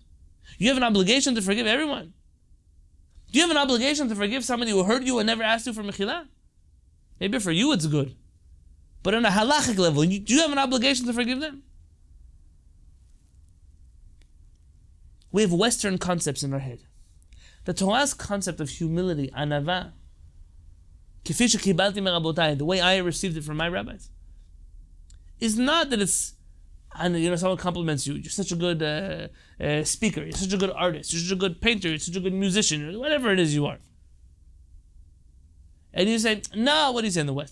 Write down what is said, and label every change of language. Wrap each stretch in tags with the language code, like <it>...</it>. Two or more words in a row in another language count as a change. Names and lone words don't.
<en>You have an obligation to forgive everyone. Do you have an obligation to forgive somebody who hurt you and never asked you for mechila? Maybe for you it's good. But on a halachic level, do you have an obligation to forgive them? We have Western concepts in our head. The Torah's concept of humility,</en> <he>ענווה, כפי שקיבלתי מרבותיי,</he> <en>the way I received it from my rabbis, is not that it's, and someone compliments you, you're such a good speaker, you're such a good artist, you're such a good painter, you're such a good musician, whatever it is you are. And you say, no, what do you say in the West?</en>